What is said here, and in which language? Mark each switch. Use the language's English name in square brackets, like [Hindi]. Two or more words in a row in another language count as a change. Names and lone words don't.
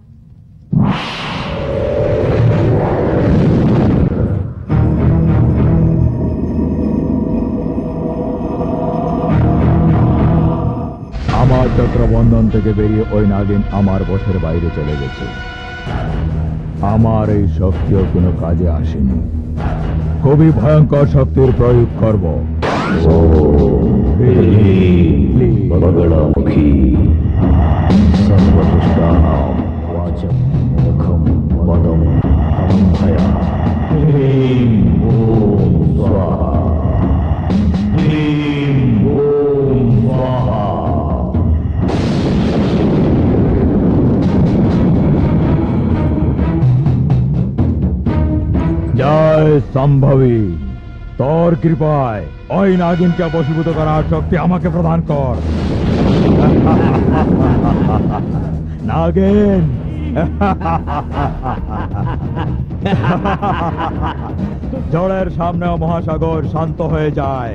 [Bangla] আমার চক্রবন্ধন থেকে বেরিয়ে ওই নাগিন আমার বশের বাইরে চলে গেছে। আমার এই শক্তিও কোনো কাজে আসেনি। খুবই ভয়ঙ্কর শক্তির প্রয়োগ করব। [Sanskrit] बगड़ामुखी सर्वदुष्टानां वाचं मुखं पदं अभया ह्रीं ॐ स्वाहा ह्रीं ॐ स्वाहा। [Bangla] জয় সম্ভবী, তোর কৃপায় ওই নাগিনকে বশীভূত করার শক্তি আমাকে প্রদান কর। নাগিন, জলের সামনেও মহাসাগর শান্ত হয়ে যায়।